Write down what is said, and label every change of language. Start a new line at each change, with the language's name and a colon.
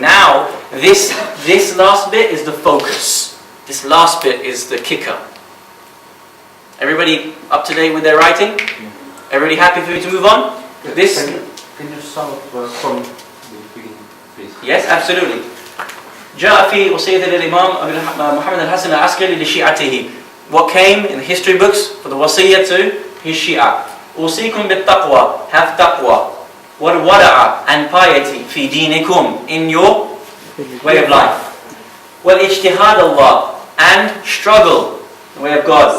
English: Now this last bit is the focus. This last bit is the kicker. Everybody up to date with their writing? Everybody happy for me to move on? This. Can you start from the beginning, please? Yes, absolutely.
Arabic: جاء في وصية الإمام محمد الحسن العسكري لشيعته.
English: What came in the history books for the wasiyah to his Shia.
Arabic: أوصيكم بالتقوى,
English: have taqwa.
Arabic: والورع,
English: and piety
Arabic: في دينكم,
English: in your way of life.
Arabic: والاجتهاد الله,
English: and struggle, the way of God.